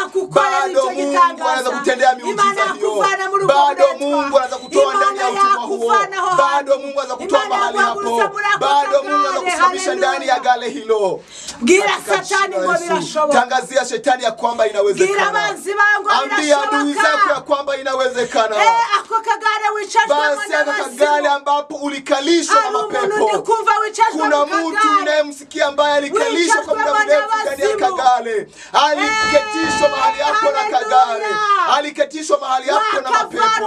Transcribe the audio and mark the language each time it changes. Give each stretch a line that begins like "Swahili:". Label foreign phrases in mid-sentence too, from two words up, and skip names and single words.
Swahili: Bado Mungu anaweza kutendea miujiza hiyo. Bado Mungu anaweza kutoa ndani ya utumwa huo. Bado Mungu anaweza kutoa mahali hapo. Bado Mungu anaweza kusimamisha ndani ya gale hilo.
Kinyarwanda: Gira Satani ngo birashoboka.
Swahili: Tangazia shetani ya kwamba inawezekana.
Kinyarwanda: Gira banzi bangu birashoboka.
Swahili: Ambia adui zako ya kwamba inawezekana.
Kinyarwanda: Ako kagare wicajwe
Swahili: basi ako kagale ambapo ulikalishwa na mapepo. Kuna mtu unayemsikia ambaye alikalishwa kwa muda mrefu ndani ya kagale. Aliketishwa mahali hapo na kagale. Aliketishwa mahali hapo na mapepo.